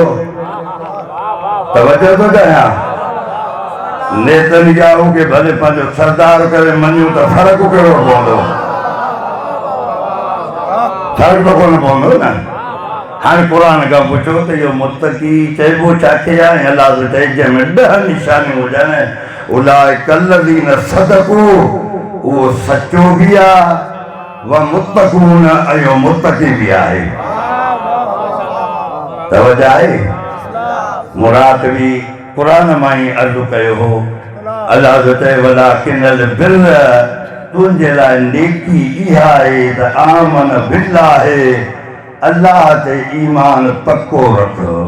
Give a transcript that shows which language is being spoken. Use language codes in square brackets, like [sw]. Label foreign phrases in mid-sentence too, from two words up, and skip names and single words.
[sd] तवज्जो थो कयां नेतन्याहू खे भले पंहिंजो सरदार करे मञूं त फ़र्क़ु कहिड़ो पवंदो? फ़र्क़ु कोन पवंदो न। हाणे क़ुरान खां पुछो त इहो मुत्तक़ी चइबो छाखे आहे? अलाह जो चई जंहिंमें 10 निशानियूं हुजनि [ar] أولئك الذين صدقوا [sd] उहो सचो बि आहे व मुत्तक़ून ऐं मुत्तक़ी बि आहे। तवज्जो आहे मुराद बि क़ुरान मां ई अर्ज़ु कयो हो। अलाह जो चए [ar] ولكن البر [sd] तुंहिंजे लाइ नेकी इहा आहे त [ar] آمن بالله [sd] अल्लाह ते ईमान पक्को रख।